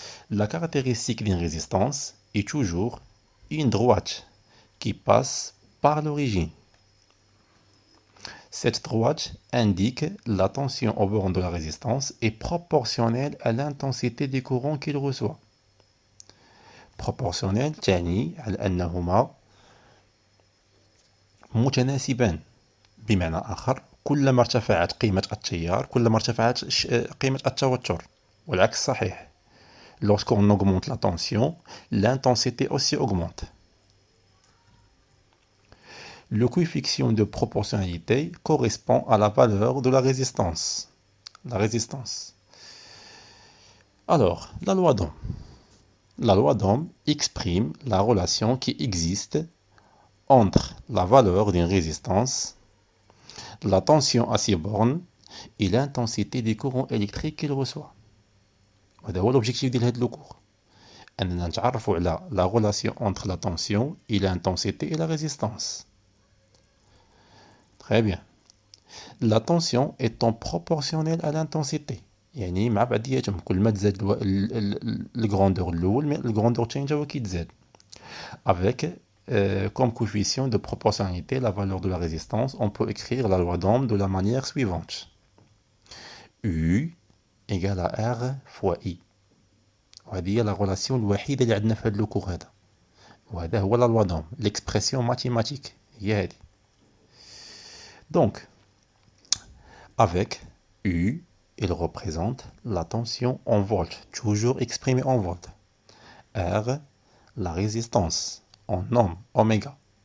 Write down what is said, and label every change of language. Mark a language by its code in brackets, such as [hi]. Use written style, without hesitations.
[fr] La caractéristique d'une résistance est toujours une droite qui passe par l'origine. Cette droite indique la tension au borne de la résistance est proportionnelle à l'intensité des courants qu'il reçoit. [ar] Proportionnelle تعني على أنهما متناسبان. بمعنى آخر كلما ارتفعت قيمة التيار كلما ارتفعت قيمة التوتر. والعكس صحيح. [fr] Lorsqu'on augmente la tension, l'intensité aussi augmente. Le coefficient de proportionnalité correspond à la valeur de la résistance. La résistance. Alors, la loi d'Ohm. La loi d'Ohm exprime la relation qui existe entre la valeur d'une résistance, la tension à ses bornes et l'intensité des courants électriques qu'il reçoit. [ar] وهذا هو [fr] l'objectif de هذا cours. [ar] أننا نتعرفوا على [fr] la relation entre la tension et l'intensité et la résistance. Très bien. La tension étant proportionnelle à l'intensité. [ar] يعني مع بعضياتهم كل ما تزاد الجراندور الأول الجراندور الثاني هو كيتزاد. [fr] Avec comme coefficient de proportionnalité la valeur de la résistance, on peut écrire la loi d'Ohm de la manière suivante. U égale à R fois I. [ar] وهذه هي [fr] la relation [ar] الوحيدة اللي عندنا في هذا الكور هذا. وهذا هو [fr] la loi d'Ohm, l'expression mathématique [ar] هي هذه. [fr] Donc, avec U, il représente la tension en volts, toujours exprimée en volts. R, la résistance en ohm, oméga.